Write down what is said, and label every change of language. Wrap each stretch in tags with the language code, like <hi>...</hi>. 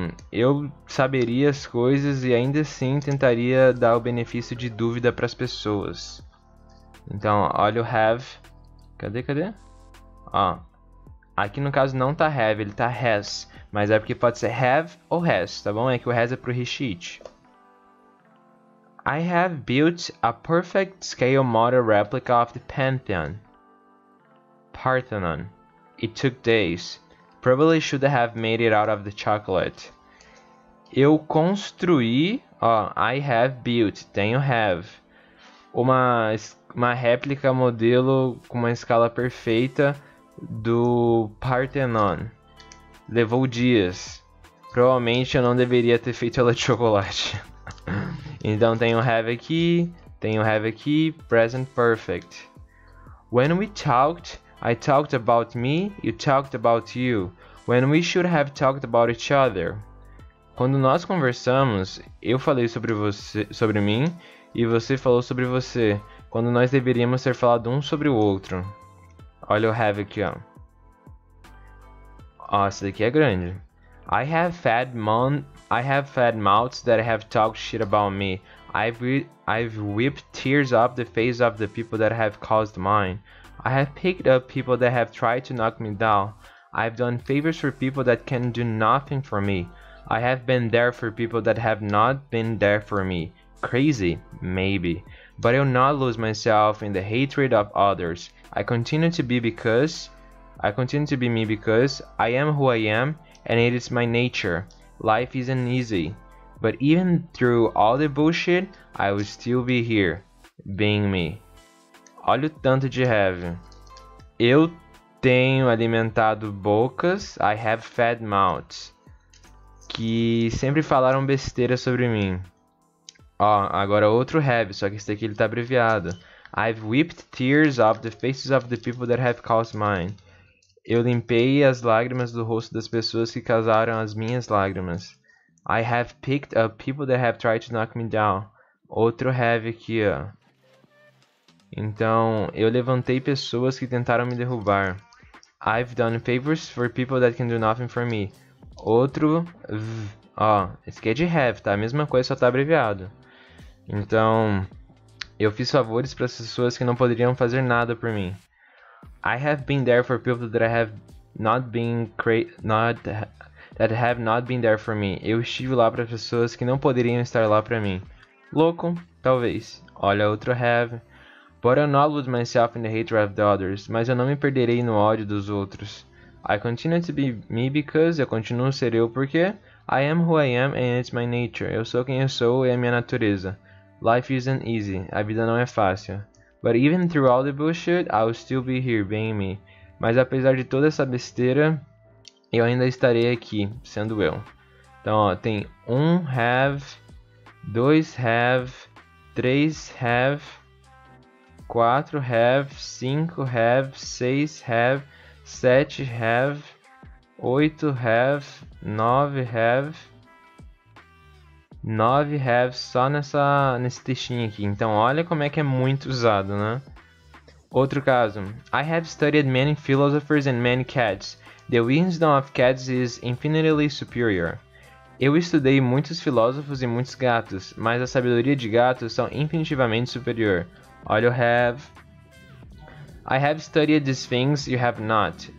<pt>Eu saberia as coisas e ainda assim tentaria dar o benefício de dúvida para as pessoas. Então, olha o have. Cadê? Ó, aqui no caso não tá have, ele tá has. Mas é porque pode ser have ou has, tá bom? É que o has é pro reshit.</pt> <en>I have built a perfect scale model replica of the Parthenon. It took days. Probably should have made it out of the chocolate.</en> <pt>Eu construí, ó,</pt> <en>I have built,</en> <pt>tenho have, uma réplica modelo com uma escala perfeita do Parthenon. Levou dias. Provavelmente eu não deveria ter feito ela de chocolate. Então tenho have aqui, present perfect.</pt> <en>When we talked, I talked about me, you talked about you, when we should have talked about each other.</en> <pt>Quando nós conversamos, eu falei sobre mim, e você falou sobre você, quando nós deveríamos ter falado um sobre o outro. Olha o have aqui, ó. Ó, essa daqui é grande.</pt> <en>I have I have fed mouths that have talked shit about me. I've whipped tears off the face of the people that have caused mine. I have picked up people that have tried to knock me down. I've done favors for people that can do nothing for me. I have been there for people that have not been there for me. Crazy? Maybe. But I will not lose myself in the hatred of others. I continue to be me because I am who I am, and it is my nature. Life isn't easy, but even through all the bullshit, I will still be here, being me.</en> <pt>Olha o tanto de have. Eu tenho alimentado bocas,</pt> <en>I have fed mouths,</en> <pt>que sempre falaram besteira sobre mim. Ó, agora outro have, só que esse daqui ele tá abreviado.</pt> <en>I've whipped tears off the faces of the people that have caused mine.</en> <pt>Eu limpei as lágrimas do rosto das pessoas que causaram as minhas lágrimas.</pt> <en>I have picked up people that have tried to knock me down.</en> <pt>Outro have aqui, ó. Então, eu levantei pessoas que tentaram me derrubar.</pt> <en>I've done favors for people that can do nothing for me.</en> <pt>Outro ó, esse aqui é de have, tá? A mesma coisa, só tá abreviado. Então, eu fiz favores para as pessoas que não poderiam fazer nada por mim.</pt> <en>I have been there for people that have not been there for me.</en> <pt>Eu estive lá para pessoas que não poderiam estar lá para mim. Louco? Talvez. Olha outro have.</pt> <en>But I'll not lose myself in the hatred of the others.</en> <pt>Mas eu não me perderei no ódio dos outros.</pt> <en>I continue to be me because</en> <pt>eu continuo a ser eu porque</pt> <en>I am who I am and it's my nature.</en> <pt>Eu sou quem eu sou e é minha natureza.</pt> <en>Life isn't easy.</en> <pt>A vida não é fácil.</pt> <en>But even through all the bullshit, I'll still be here, being me.</en> <pt>Mas apesar de toda essa besteira, eu ainda estarei aqui, sendo eu. Então, ó, tem 1 have, 2 have, 3 have, 4 have, 5 have, 6 have, 7 have, 8 have, 9 have... 9 have só nesse textinho aqui. Então olha como é que é muito usado, né? Outro caso.</pt> <en>I have studied many philosophers and many cats. The wisdom of cats is infinitely superior.</en> <pt>Eu estudei muitos filósofos e muitos gatos, mas a sabedoria de gatos são infinitivamente superior. Olha o have.</pt> <en>I have studied these things you have not.</en>